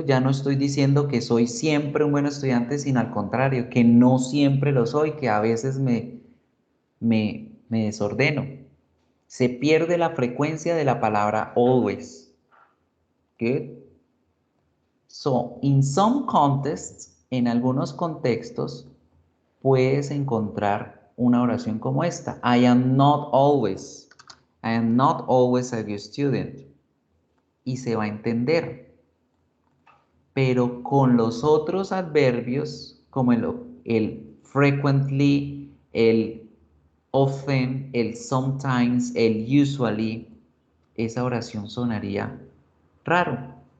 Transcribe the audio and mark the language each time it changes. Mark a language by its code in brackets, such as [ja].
[es] Ya no estoy diciendo que soy siempre un buen estudiante, sino al contrario, que no siempre lo soy, que a veces me desordeno. Se pierde la frecuencia de la palabra always. [en] Good. So, in some contexts, [es] en algunos contextos, puedes encontrar una oración como esta. [en] I am not always a good student. [es] Y se va a entender. Pero con los otros adverbios, como el frequently, el often, el sometimes, el usually, esa oración sonaría raro.